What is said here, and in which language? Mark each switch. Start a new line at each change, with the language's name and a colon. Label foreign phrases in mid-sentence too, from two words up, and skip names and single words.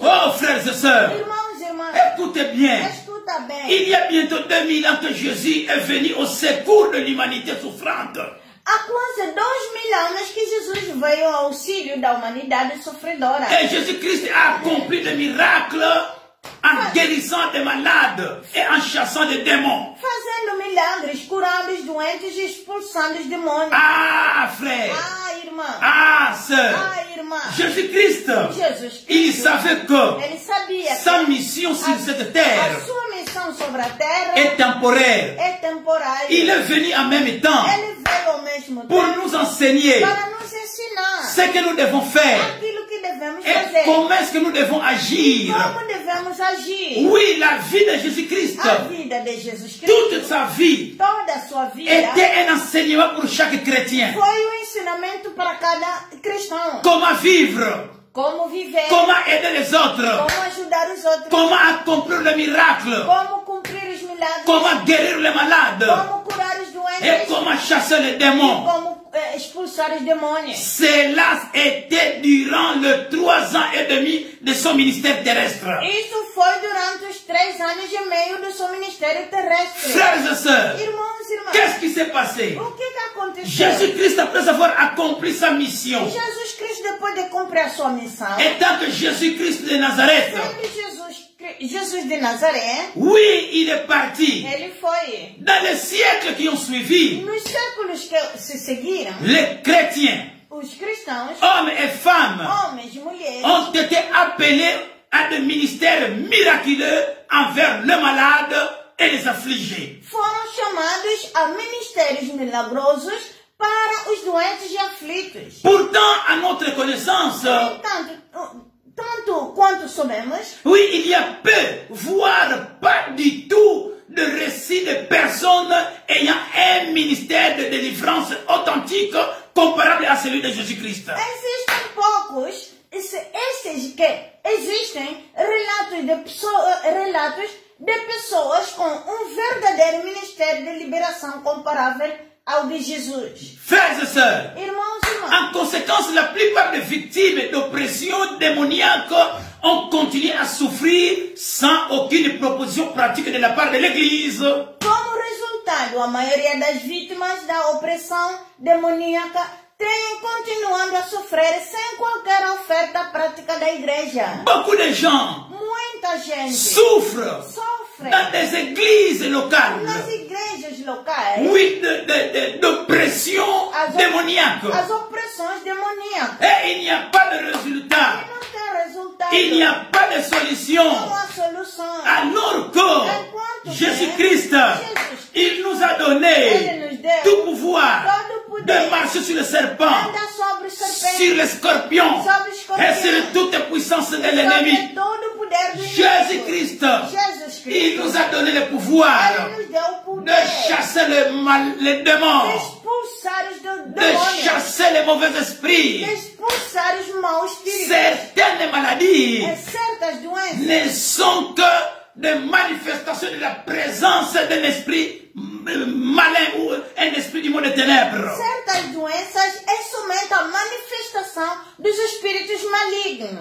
French: Oh, frères et sœurs,
Portuguese: Irmãos e irmãs,
French: écoutez bien.
Portuguese: escuta bem.
French: Il y a bientôt 2000 ans que Jésus est venu au secours de l'humanité souffrante.
Portuguese: Há quase 2000 anos que Jesus veio ao auxílio da humanidade sofredora.
French: Et Jésus-Christ a accompli des miracles en guérissant des malades et en chassant des démons.
Portuguese: Fazendo milagres, curando os doentes e expulsando os demônios.
French: Ah, frère.
Portuguese: Ah, irmã.
French: Ah, sœur.
Portuguese: Ah, irmã.
French: Jésus-Christ,
Portuguese: Jesus
French: il
Portuguese: Cristo.
French: savait que
Portuguese: Ele sabia
French: sa
Portuguese: que
French: mission sur cette
Portuguese: a
French: terre
Portuguese: sua missão sobre a terra
French: est temporaire.
Portuguese: é temporária.
French: Il est venu en même temps
Portuguese: Ele veio ao mesmo
French: pour
Portuguese: tempo
French: nous enseigner
Portuguese: para nos ensinar
French: ce que nous devons faire
Portuguese: aquilo que devemos
French: et
Portuguese: fazer.
French: comment est-ce que nous devons agir.
Portuguese: Como devemos agir.
French: Oui, la vie de Jésus-Christ,
Portuguese: A vida de Jesus Cristo,
French: toute sa vie,
Portuguese: toda a sua vida,
French: était un enseignement pour chaque chrétien.
Portuguese: foi um ensinamento para cada cristão.
French: Comment vivre,
Portuguese: Como viver,
French: comment aider les autres,
Portuguese: como ajudar os outros,
French: comment accomplir le miracle,
Portuguese: como cumprir os milagres,
French: comment guérir les malades
Portuguese: como curar os
French: et
Portuguese: doentes,
French: comment chasser les démons.
Portuguese: como expulsar os demônios.
French: Cela était durant les 3 ans et demi de son ministère terrestre.
Portuguese: Isso foi durante os 3 anos e meio do seu ministério terrestre.
French: Frères et sœurs,
Portuguese: Irmãos e irmãs,
French: qu'est-ce qui s'est passé?
Portuguese: o que aconteceu?
French: Jésus-Christ, après avoir accompli sa mission,
Portuguese: Jesus Cristo, depois de cumprir a sua missão,
French: étant que Jésus-Christ de Nazareth,
Portuguese: sendo Jesus de Nazaré,
French: oui, il est parti.
Portuguese: ele foi.
French: Dans les siècles qui ont suivi,
Portuguese: Nos séculos que se seguiram,
French: les chrétiens,
Portuguese: os cristãos,
French: hommes et femmes,
Portuguese: homens e mulheres,
French: ont été appelés à des ministères miraculeux envers les malades et les affligés.
Portuguese: foram chamados a ministérios milagrosos para os doentes e aflitos.
French: Pourtant, à notre connaissance,
Portuguese: Tanto quanto sabemos,
French: oui, il y a peu, voire pas du tout, de récits de personnes ayant un ministère de délivrance authentique comparable à celui de Jésus-Christ.
Portuguese: Existem poucos, esses que existem relatos de pessoas com verdadeiro ministério de liberação comparável ao de Jesus.
French: Frères et sœurs,
Portuguese: Irmãos e irmãs,
French: en conséquence, la plupart des victimes d'oppression démoniaque ont continué à souffrir sans aucune proposition pratique de la part de l'Église.
Portuguese: como resultado, a maioria das vítimas da opressão demoníaca têm continuando a sofrer sem qualquer oferta prática da igreja.
French: Beaucoup de gens
Portuguese: Muita gente
French: souffrent
Portuguese: sofre
French: dans des églises locales.
Portuguese: nas igrejas locais
French: Oui, d'oppression démoniaque.
Portuguese: as opressões demoníacas.
French: Et il n'y a pas de résultat.
Portuguese: Não tem resultado,
French: Il n'y a pas de solution.
Portuguese: não há solução.
French: Alors que Jésus-Christ, il nous a donné tout pouvoir de marcher sur le serpent,
Portuguese: Anda sobre
French: sur les
Portuguese: serpentes,
French: scorpions
Portuguese: sobre
French: et sur
Portuguese: escorpiões,
French: toute puissance de l'ennemi.
Portuguese: sobre todo o poder do
French: Jésus-Christ,
Portuguese: inimigo. Jesus
French: il
Portuguese: Cristo,
French: nous a donné le pouvoir
Portuguese: Ele nos deu o
French: de
Portuguese: poder
French: chasser les démons,
Portuguese: de expulsar os de demônios,
French: chasser les mauvais esprits.
Portuguese: de expulsar os maus espíritos.
French: Certaines maladies
Portuguese: Certas doenças
French: ne sont que des manifestations de la présence d'un esprit malin ou un esprit du monde des ténèbres.
Portuguese: Certas doenças é somente a manifestação dos espíritos malignos.